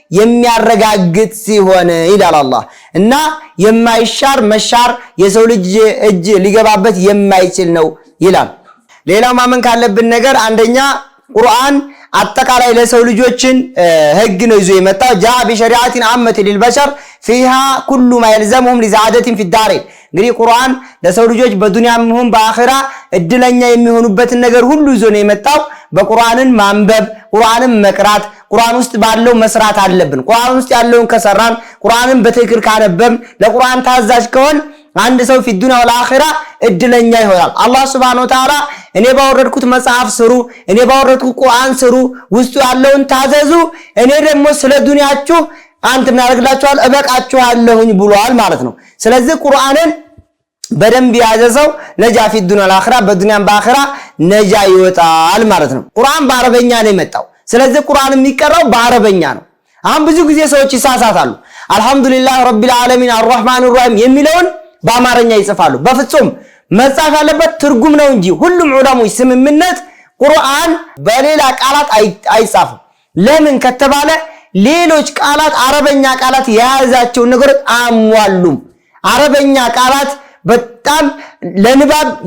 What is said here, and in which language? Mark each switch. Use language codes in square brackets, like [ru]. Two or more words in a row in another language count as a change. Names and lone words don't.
[am] የሚያረጋግጥ ሲሆን ይላል አላህ እና የማይሻር መሻር የሰው ልጅ እጅ ሊገባበት የማይችል ነው ይላል። ሌላው ማመን ካለብን ነገር አንደኛ ቁርአን አጠቃላይ ለሰው ልጆችን ህግ ነው ይዞ የመጣው [ar] جاء بشريعة عامة للبشر فيها كل ما يلزمهم لسعادة في الدارين። [am] እንግዲህ ቁርአን ለሰው ልጆች በዱንያም ይሁን በአኺራ እድለኛ የሚሆኑበትን ነገር ሁሉ ይዞ ነው የመጣው። በቁርአንን ማንበብ፣ ቁርአንን መቅራት፣ ቁርአን ውስጥ ባለው መስራት አለብን። ቁርአን ውስጥ ያለውን ከሰራን፣ ቁርአንን በትክክል ካነበብን፣ ለቁርአን ታዛዥ ከሆን አንድ ሰው [ar] في الدنيا والآخرة [am] እድለኛ ይሆናል። አላህ [ar] سبحانه وتعالى [am] እኔ ባወረድኩት መጽሐፍ ስሩ፣ እኔ ባወረድኩት ቁርአን ስሩ፣ ውስጡ ያለውን ታዘዙ፣ እኔ ደግሞ ስለ ዱንያችሁ አንተ ምን አደርግላችኋል እበቃችኋለሁኝ ብሏል ማለት ነው። ስለዚህ ቁርአንን በደንብ ያዘዘው ነጃ [ar] في الدنيا والآخرة [am] በዱንያም በአኺራ ነጃ ይወጣል ማለት ነው። ቁርአን በአረበኛ ነው የመጣው። ስለዚህ ቁርአን የሚቀራው በአረበኛ ነው። አሁን ብዙ ጊዜ ሰዎች ይሳሳታሉ። [ar] الحمد لله رب العالمين الرحمن الرحيم [am] የሚለውን በአማርኛ ይጽፋሉ። በፍጹም መጻፍ ያለበት ትርጉም ነው እንጂ ሁሉም ዑለሞች ስምምነት ቁርአን በሌላ ቃላት አይጻፍም። ለምን ከተባለ ሌሎች ቃላት አረበኛ ቃላት የያዛቸው ነገሮች አሟሉም። አረበኛ ቃላት በጣም ለንባብ